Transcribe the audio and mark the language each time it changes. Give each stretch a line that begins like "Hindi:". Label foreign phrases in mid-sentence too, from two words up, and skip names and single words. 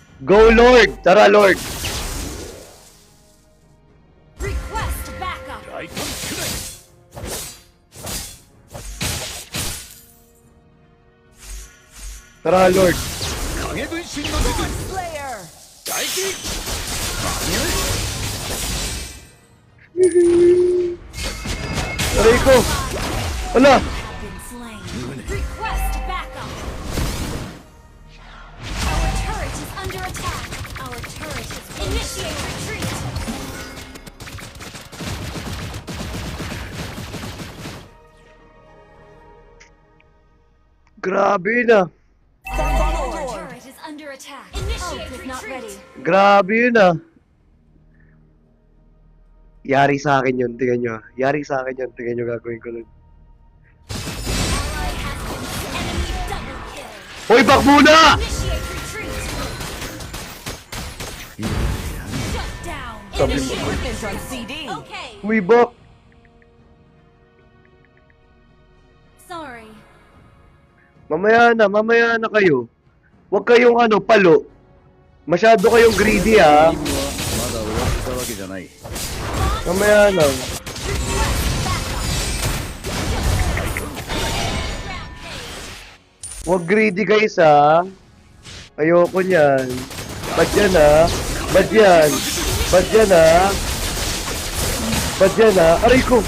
English: Go,
Filipino: Lord! Tara, Lord!
English: Request backup.
Japanese: ライトンくらい
Filipino: Tara, Lord!
Japanese: 影分身の術
English: Slayer!
Japanese: 大気
Filipino: Aray ko! Wala!
English: Been slain. Request backup. Our turret is under attack. Our turret is initiate retreat.
Filipino: Grabe na!
English: Our turret is under attack. Initiate retreat.
Filipino: Grabe yun ah! Yari sa akin yun, tingnan nyo ah. Yari sa akin yun, tingnan nyo gagawin ko nun.
English: Ally has been enemy double kill.
Filipino: Hoy, back muna!
English: Initiate retreat. Shut down.
Filipino: Sabi mo.
English: Initiate Equipment on retreat. CD. Okay.
Filipino: Uy, back!
English: Sorry.
Filipino: Mamaya na kayo. Huwag kayong palo. Masyado kayong greedy ah.
Japanese: 任務はまだ終わったわけじゃない。
Filipino: Mamaya lang. Huwag greedy guys ah. Ayoko niyan. Ba't yan ah? Ba't yan? Ba't yan ah? Ba't yan ah? Aray ko!